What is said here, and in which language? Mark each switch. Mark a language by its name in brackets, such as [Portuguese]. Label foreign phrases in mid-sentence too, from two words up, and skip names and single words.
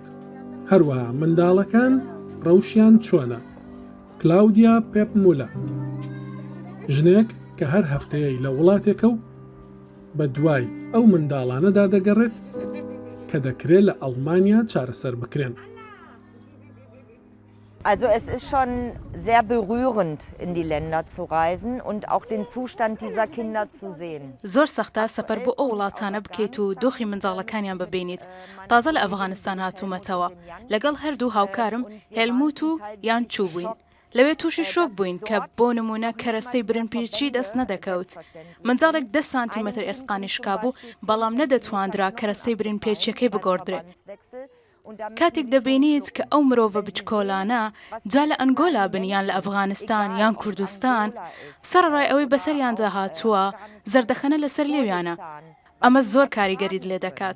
[Central Kurdish] هەروەها منداڵەکان ڕەوشیان چۆنە. کلاودیا پێپمولە، ژنێک کە هەر هەفتەیەی لە وڵاتێکە و بە دوای ئەو منداڵانەدا دەگەڕێت کە دەکرێت لە ئەڵمانیا چارەسەر بکرێن. [German] Also es ist schon sehr berührend, in die Länder zu reisen und auch den Zustand dieser Kinder zu sehen. [Central Kurdish] زۆر سەختە سەفەر بۆ ئەو وڵاتانە بکەیت و دۆخی منداڵەکانیان ببینیت. تازە لە ئەفغانستان هاتوومەتەوە. لەگەڵ هەردوو هاوکارم هێلموت و یان چوو بووین. لەوێ تووشی شۆک بووین کە بۆ نمونە کەرەستەی برنپێچی دەست نەدەکەوت. منداڵێک 10 سانتیمەتر ئێسقانی شکابوو، بەڵام نەدەتواندرا کەرەستەی برنپێچیەکەی بگۆڕدرێت. کاتێک دەبینیت کە ئەو مرۆڤە بچکۆلانە جا لە ئەنگۆلا بنیان لە ئەفغانستان یان کوردستان، سەرڕای ئەوەی بەسەریاندا هاتووە زەردەخەنە لەسەر لێویانە. ئەمە زۆر کاریگەریت لێ دەکات.